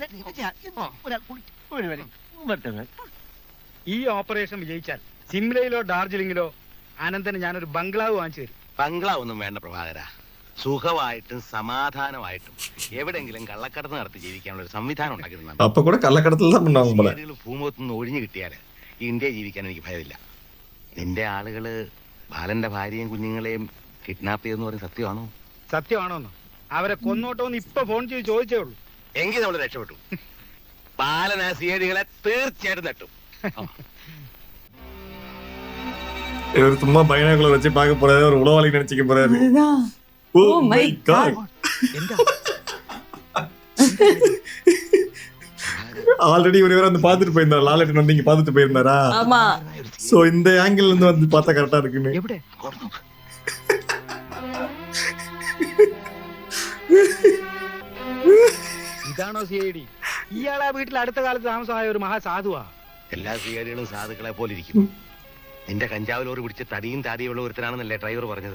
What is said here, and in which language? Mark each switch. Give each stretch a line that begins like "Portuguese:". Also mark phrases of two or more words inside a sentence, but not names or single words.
Malayalam: ഈ ഓപ്പറേഷൻ വിജയിച്ചാൽ സിംലയിലോ ഡാർജിലിംഗിലോ അനന്തന് ഞാനൊരു ബംഗ്ലാവ് വാങ്ങിച്ചു തരും. ബംഗ്ലാവ് ഒന്നും വേണ്ട പ്രഭാകര. സുഖമായിട്ടും സമാധാനമായിട്ടും എവിടെങ്കിലും കള്ളക്കടത്ത് നടത്തി ജീവിക്കാനുള്ള ഒരു സംവിധാനം ഉണ്ടാക്കിയിട്ടുണ്ട്.
Tamil: அப்ப கூட கள்ளக்கடத்துல தான் பண்ணுவாங்க போல.
Malayalam: ഭൂമുഖത്തുനിന്ന് ഒഴിഞ്ഞു കിട്ടിയാല് ഇന്ത്യ ജീവിക്കാൻ എനിക്ക് ഭയമില്ല. നിന്റെ ആളുകള് ബാലന്റെ ഭാര്യയും കുഞ്ഞുങ്ങളെയും കിഡ്നാപ്പ് ചെയ്തെന്ന് പറയുന്നത് സത്യമാണോ? സത്യമാണോന്ന് അവരെ കൊന്നോട്ടോന്ന് ഇപ്പൊ ഫോൺ ചെയ്ത് ചോദിച്ചേ ഉള്ളൂ. എങ്കിൽ നമ്മൾ രക്ഷപ്പെട്ടു. ബാലൻ ആ സിഐഡികളെ തീർച്ചയായിട്ടും തട്ടും.
Tamil: இவர் சும்மா பைனாகுலர் வச்சு பார்க்க போறாரு, ஒரு உளவாளி நினைச்சுக்க போறாரு. அதுதான். ஓ
English: Oh my my god.
Tamil: ஆல்ரெடி இவர் வந்து பார்த்துட்டு போயிருந்தார். லாலட்டன் வந்து இங்க பார்த்துட்டு போயிருந்தாரா? ஆமா. சோ இந்த ஆங்கிள் இருந்து வந்து பார்த்தா கரெக்டா இருக்குன்னு.
Malayalam: എവിടെ ഇതാണോ CID? ഇയാളാ വീട്ടിൽ അടുത്ത കാലത്ത് താമസമായ ഒരു മഹാസാധുവാ. എല്ലാ സിഐഡികളും സാധുക്കളെ പോലെ ഇരിക്കും. നിന്റെ കഞ്ചാവ് ലോറി പിടിച്ച് തടിയും താടിയുള്ള ഒരുത്തനാണെന്നല്ലേ ഡ്രൈവർ പറഞ്ഞത്?